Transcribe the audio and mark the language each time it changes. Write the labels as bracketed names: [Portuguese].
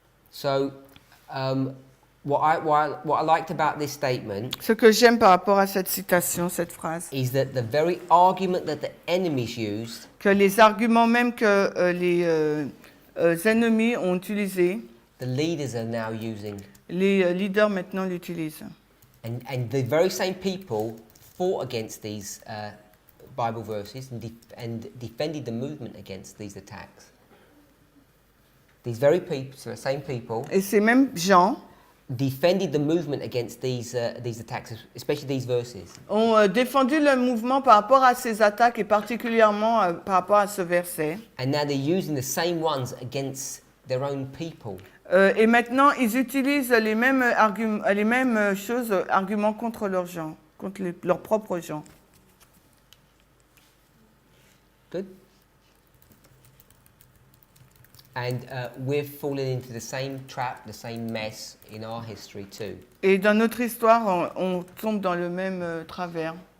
[English] So, what I liked about this statement [French] Ce que j'aime par rapport à cette citation, cette phrase, [English] is that the very argument that the enemies used [French] que les arguments même que les ennemis ont utilisés, [English] the leaders are now using. [French] les leaders maintenant l'utilisent. [English] And the very same people fought against these Bible verses and defended the movement against these attacks. These very people, so the same people, [French] Et ces mêmes gens [English] defended the movement against these attacks, especially these verses. [French] ont défendu le mouvement par rapport à ces attaques et particulièrement par rapport à ce verset. [English] And now they're using the same ones against their own people. [French] Et maintenant, ils utilisent les mêmes choses, arguments contre leurs gens, contre leurs propres gens. [English] Good? And we've fallen into the same trap, the same mess in our history too. [French] Et dans notre histoire, on tombe dans le même travers.